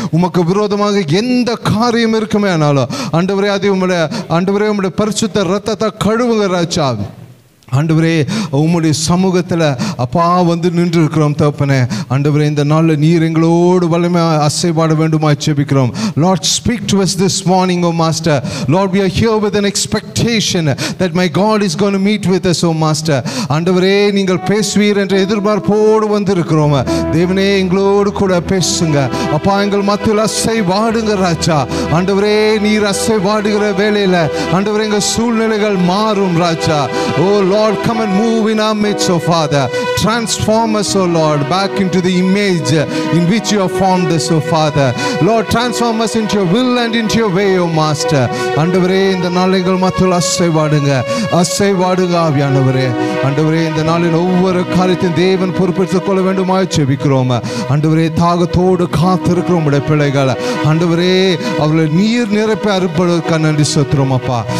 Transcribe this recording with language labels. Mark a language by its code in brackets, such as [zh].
[ta] உமக்கு விரோதமாக எந்த காரியம் இருக்குமே ஆனாலும் ஆண்டவரே, அது உம்முடைய பரிசுத்த ரத்தத்தை கழுவுங்க ராஜா. ஆண்டவரே, உம்முடைய சமூகத்தில் அப்பா வந்து நின்று இருக்கிறோம் தகப்பனே. ஆண்டவரே, இந்த நாளில் நீர் எங்களோடு வல்லமையாக அசைபாட வேண்டுமா ஜெபிக்கிறோம். [en] Lord, speak to us this morning, O Master. Lord, we are here with an expectation that my God is going to meet with us, O Master. [ta] ஆண்டவரே, நீங்கள் பேசுவீர் என்ற எதிர்பார்ப்போடு வந்திருக்கிறோம். தேவனே, எங்களோடு கூட பேசுங்க அப்பா. எங்கள் மத்தியில் அசைவாடுங்க ராஜா. ஆண்டவரே, நீர் அசைவாடுகிற வேளையில் ஆண்டவரே, எங்கள் சூழ்நிலைகள் மாறும் ராஜா. [en] O Lord, come and move in our midst, O Father. Transform us, O Lord, back into the image in which you have formed us, O Father. Lord, transform us into your will and into your way, O Master. [ta] ஆண்டவரே, இந்த நாளில் மத்தியில் அசைவாடுங்க ஆவியானவரே. ஆண்டவரே, இந்த நாளில் ஒவ்வொரு காரியத்தையும் தேவன் பொறுப்பெடுத்துக் கொள்ள வேண்டுமாய் ஜெபிக்கிறோம். ஆண்டவரே, தாகத்தோடு காத்திருக்கிறோம் உடைய பிள்ளைகள். ஆண்டவரே, அவர்களை நீர் நிரப்பி அறுப்பதற்காக நன்றி செலுத்துகிறோம் அப்பா.